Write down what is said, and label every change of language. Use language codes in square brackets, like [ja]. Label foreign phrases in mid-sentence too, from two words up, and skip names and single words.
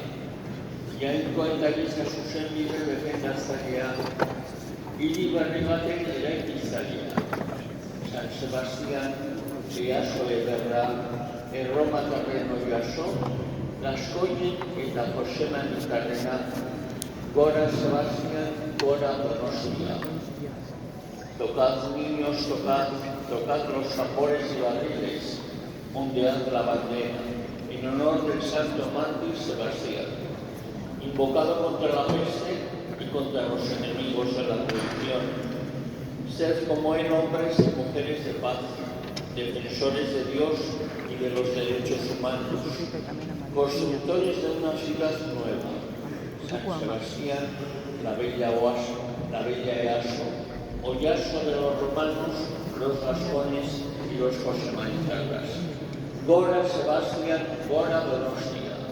[eu] Jainkoa eta giza zuzen bide defendatzailea, hiri berri baten eraikitzailea. San Sebastian, Easo ederra, Erromatarren Oiaso, Laskoinen eta Joseman Itarrena, gora Sebastian, gora Donostia. [es] Tocad niños, tocad los tambores y barriles, ondead la bandera, en honor del santo mártir Sebastián, invocado contra la peste y contra los enemigos de la tradición. Sed como él hombres y mujeres de paz, defensores de Dios y de los derechos humanos, constructores de una ciudad nueva, San Sebastián, la bella Easo, Oyaso de los romanos, los vascones y los josemanitarras. [eu] Gora Sebastián, gora Donostia.